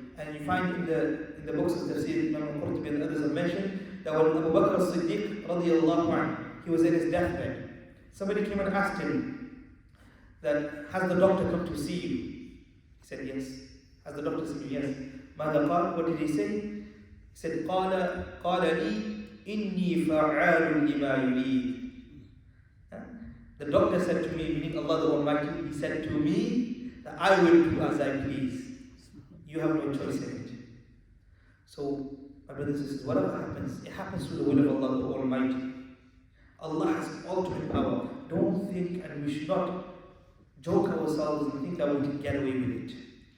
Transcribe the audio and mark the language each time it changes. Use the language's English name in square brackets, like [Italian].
[English] And you find in the books of Tafseer, Imam Al-Qurtubi and others have mentioned that when Abu Bakr as-Siddiq radiyallahu anhu, he was in his deathbed. Somebody came and asked him that, has the doctor come to see you? He said, yes. Has the doctor seen you? Yes. [Arabic] ماذا قال? [English] What did he say? He said, [Arabic] قال لي إني فعال لما يريد. [English] The doctor said to me, meaning Allah the Almighty, He said to me that I will do as I please. You have no choice in it. So, my brothers and sisters, whatever happens, it happens through the will of Allah the Almighty. Allah has ultimate power. Don't think, and we should not joke ourselves and think that we can get away with it.